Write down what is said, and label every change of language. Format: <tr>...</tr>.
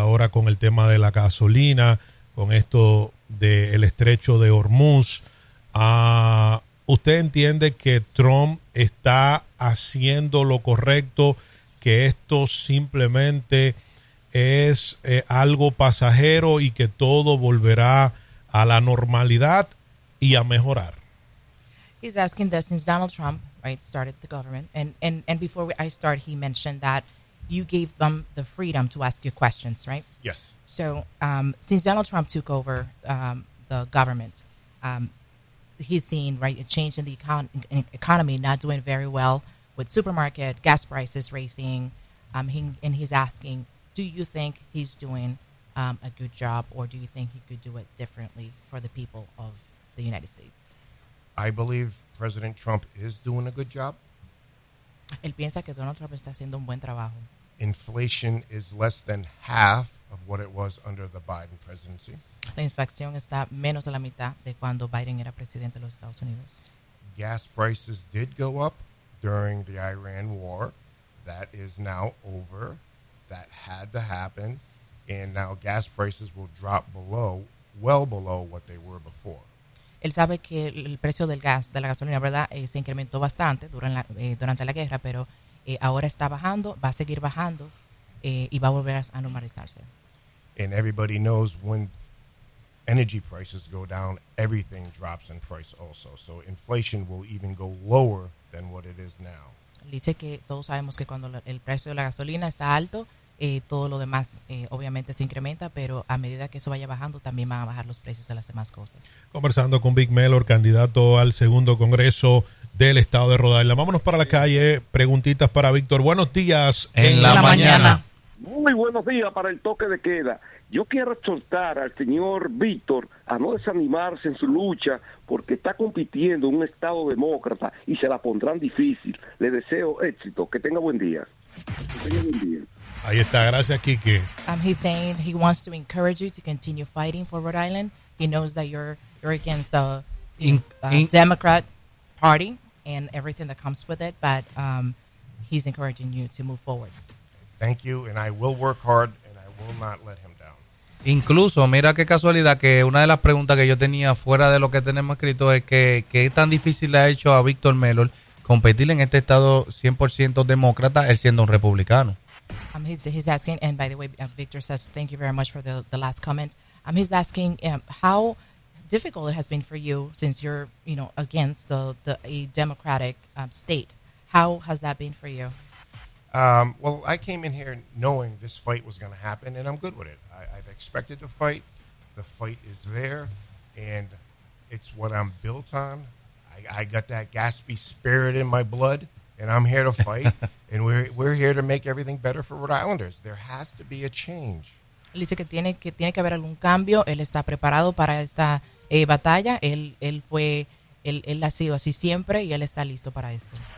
<es>Ahora con el tema de la gasolina, con esto del estrecho de Hormuz, ¿usted entiende que Trump está haciendo lo correcto, que esto simplemente es algo pasajero y que todo volverá a la normalidad y a mejorar?</es> <en>He's asking that since Donald Trump, right, started the government, and before I start, he mentioned that you gave them the freedom to ask you questions, right? Yes. So since Donald Trump took over the government, he's seen, right, a change in the economy, not doing very well with supermarket, gas prices raising, and he's asking, do you think he's doing a good job, or do you think he could do it differently for the people of the United States? I believe President Trump is doing a good job.</en> <es>Él piensa que Donald Trump está haciendo un buen trabajo.</es> <en>Inflation is less than half of what it was under the Biden presidency.</en> <es>La inflación está menos de la mitad de cuando Biden era presidente de los Estados Unidos.</es> <en>Gas prices did go up during the Iran war. That is now over. That had to happen. And now gas prices will drop below, well below what they were before.</en> <es>Él sabe que el precio del gas, de la gasolina, ¿verdad?, se incrementó bastante durante la guerra, pero ahora está bajando, va a seguir bajando y va a volver a normalizarse.</es> <en>And everybody knows when energy prices go down, everything drops in price also. So inflation will even go lower than what it is now.</en> <es>Dice que todos sabemos que cuando el precio de la gasolina está alto, todo lo demás obviamente se incrementa, pero a medida que eso vaya bajando también van a bajar los precios de las demás cosas. Conversando con Vic Mellor, candidato al segundo congreso del estado de Rhode Island. Vámonos para la calle, preguntitas para Víctor. Buenos días en la mañana. Muy buenos días para el toque de queda. Yo quiero exhortar al señor Víctor a no desanimarse en su lucha, porque está compitiendo un estado demócrata y se la pondrán difícil. Le deseo éxito, que tenga buen día. Ahí está, gracias, Kiki.</es> <en>He's saying he wants to encourage you to continue fighting for Rhode Island. He knows that you're against the Democrat Party and everything that comes with it, but he's encouraging you to move forward. Thank you, and I will work hard, and I will not let him down.</en> <es>Incluso, mira qué casualidad, que una de las preguntas que yo tenía fuera de lo que tenemos escrito es que es tan difícil le ha hecho a Víctor Mellor competir en este estado 100% demócrata, él siendo un republicano.</es> <en>He's asking, and by the way, Victor says, thank you very much for the last comment. He's asking how difficult it has been for you since you're, you know, against a Democratic state. How has that been for you? Well, I came in here knowing this fight was going to happen, and I'm good with it. I've expected the fight. The fight is there, and it's what I'm built on. I got that Gatsby spirit in my blood, and I'm here to fight. And we're here to make everything better for Rhode Islanders. There has to be a change.</en> <es>Él dice que tiene que haber algún cambio. Él está preparado para esta batalla. Él ha sido así siempre y él está listo para esto.</es>